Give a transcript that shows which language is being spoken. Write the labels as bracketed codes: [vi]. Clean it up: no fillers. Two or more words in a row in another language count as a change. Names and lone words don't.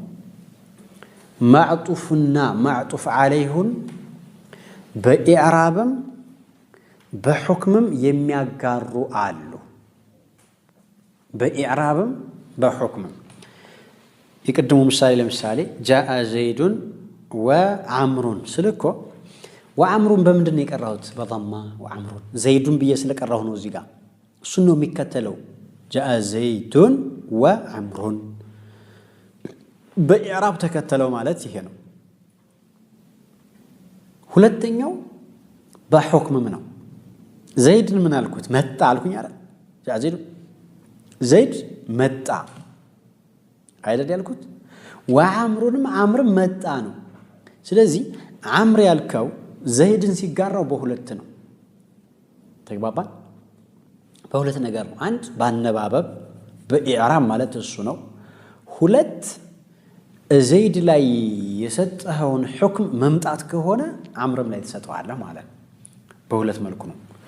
[am] ማዕጡፍና ማዕጡፍ عليهን በኢዕራብም በሁክምም የሚያጋሩ አሉ በኢዕራብም በሁክምም ይቀድሙ ምሳሌ ለምሳሌ [ar] جاء زيد وعمر [am] ስልኮ ወአምሩን በምንድን ነው የቀራሁት በضማ ወአምሩን ዘይዱን ብዬ ስለቀራሁ ነው እዚህ ጋር እሱ ነው የሚከተለው [ar] جاء زيد وعمر [am] በኢዕራብ ተከተለው ማለት ይሄ ነው ሁለተኛው በሁክምም ነው ዘይድን ምን አልኩት መጣ አልኩኝ አይደል جاء ዘይድ መጣ አይደል ያልኩት ወአምሩንም አምር መጣ ነው ስለዚህ አምር ያልከው ዘይድን ሲጋራው በሁለት ነው ተግባባን በሁለት ነገር ነው አንድ ባነባበብ በኢዕራብ ማለት እሱ ነው ሁለት ዘይድ ላይ የሰጠኸውን ሁክም መምጣት ከሆነ አምርም ላይ ተሰጠዋለህ ማለት በሁለት መልኩ ነው